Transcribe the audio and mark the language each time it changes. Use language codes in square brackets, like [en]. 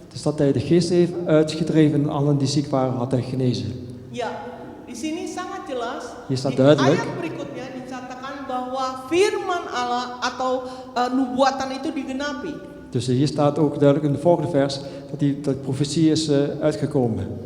[nl] dus dat hij de geest heeft uitgedreven en allen die ziek waren had hij genezen. [id] Ya, di sini sangat jelas. [nl] Hier staat [id] Di [nl] duidelijk. [id] ayat berikutnya dicatatkan bahwa firman Allah atau nubuatan itu digenapi. [nl] Dus hier staat ook duidelijk in de volgende vers dat die profetie is uitgekomen.